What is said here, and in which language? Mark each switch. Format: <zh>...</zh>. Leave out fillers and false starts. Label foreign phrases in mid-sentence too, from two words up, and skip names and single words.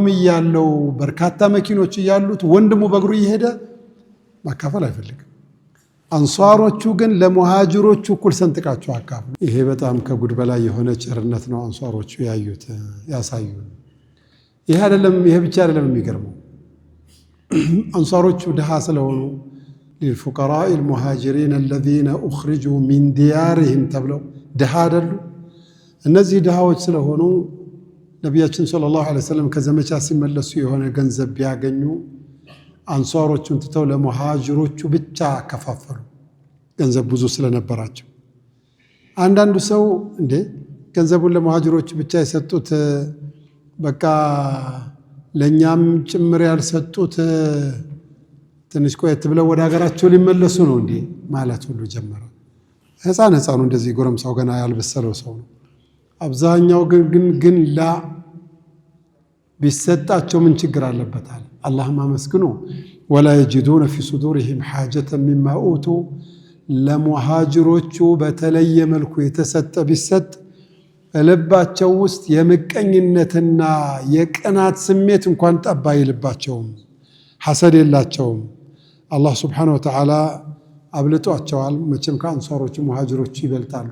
<am>ያለው በርካታ መኪኖች ያሉት ወንድሙ በእግሩ እየሄደ ማካፈል አይፈልግም አንሷሮቹ ግን ለሙሃጅሮቹ እኩል ሰንጥቃቸው አካፈሉ ይሄ በጣም ከጉድ በላይ የሆነ ቸርነት ነው አንሷሮቹ ያዩት ያሳዩን ይሄ ብቻ አይደለም የሚገርመው አንሷሮቹ ድሃ ስለሆኑ</am> <ar>للفقراء المهاجرين الذين اخرجوا من ديارهم</ar> <am>ተብለው ድሃ አይደሉ እነዚህ ድሃዎች ስለሆኑ ነብያችን</am> <ar>صلى الله عليه وسلم</ar> <am>ከዘመቻ ሲመለሱ የሆነ ገንዘብ ቢያገኙ አንሷሮቹን ትተው ለሙሃጅሮቹ ብቻ ከፋፈሉ ገንዘብ ብዙ ስለነበራቸው አንዳንዱ ሰው እንዴ ገንዘቡን ለሙሃጅሮቹ ብቻ የሰጡት በቃ ለኛም ጭምር ያልሰጡት ትንሽ ቆየት ብለው ወደ ሀገራቸው ሊመለሱ ነው እንዴ ማለት ሁሉ ጀመረ ህፃኑ እንደዚህ ጎረምሳው ገና ያልበሰለው ሰው ነው አብዛኛው ግን ላ ቢሰጣቸው ምን ችግር አለበታል አላህማ መስግኑ</am> <ar>ولا يجدون في صدورهم حاجة مما اوتوا</ar> <am>ለሙሃጅሮቹ በተለየ መልኩ የተሰጠ ቢሰጥ ልባቸው ውስጥ የምቀኝነትና የቅናት ስሜት እንኳን ጠባ ይልባቸውም ሐሰድ የላቸውም አላህ</am> <ar>سبحانه وتعالى</ar> <am>አብልጧቸዋል መቼም ከአንሷሮቹ ሙሃጅሮቹ ይበልጣሉ</am>